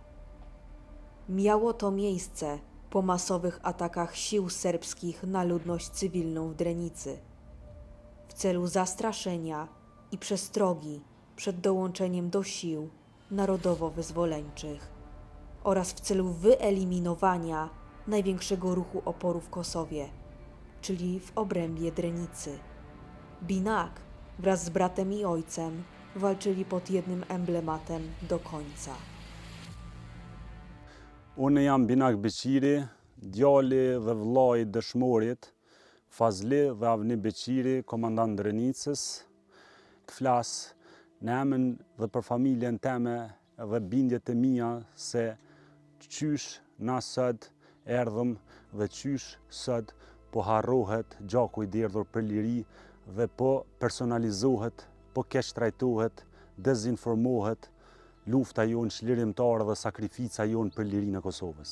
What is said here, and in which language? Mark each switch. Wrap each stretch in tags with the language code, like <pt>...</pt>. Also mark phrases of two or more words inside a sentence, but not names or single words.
<pl>Miało to miejsce po masowych atakach sił serbskich na ludność cywilną w Drenicy w celu zastraszenia i przestrogi przed dołączeniem do sił narodowo-wyzwoleńczych oraz w celu wyeliminowania największego ruchu oporu w Kosowie, czyli w obrębie Drenicy. Binak wraz z bratem i ojcem walczyli pod jednym emblematem do końca.</pl> <sq>Unë jam Binak Beqiri, djali dhe vllai i dëshmorit, Fazli dhe Avni Beqiri, komandant Drenicës. Të flas në emrin dhe për familjen time dhe bindjet e mia se qysh na sot erdhëm dhe qysh sot po harrohet gjaku i derdhur për liri dhe po personalizohet, po keq trajtohet, dezinformohet lufta jonë çlirimtare dhe sakrifica jonë për lirinë e Kosovës.</sq>